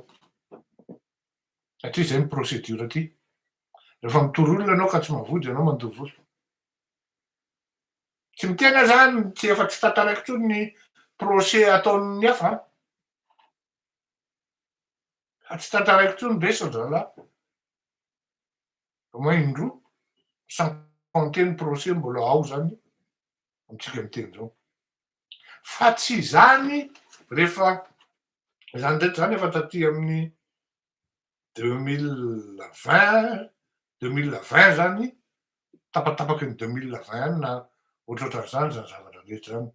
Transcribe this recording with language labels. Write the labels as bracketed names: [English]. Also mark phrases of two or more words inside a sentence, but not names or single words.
[Malagasy] Satria zay ny procédure aty. Rehefa mitory olona ianao ka tsy mahavody ianao mandoa vola. Tsy mitena zany tsy efa tsy tantaraiko intsony ny procès ataon'ny hafa. Fa tsy tantaraiko intsony resa dralahy. [French] Au moins [Malagasy] indroa, [French] sans compter [Malagasy] ny procès mbola ao zany amintsika miteny zao. Fa tsy zany rehefa zany ndraiky zany efa taty amin'ny 2020 zany, tapatapaky ny 2020 na ohatrohatran'izany zany zavatra rehetra zany.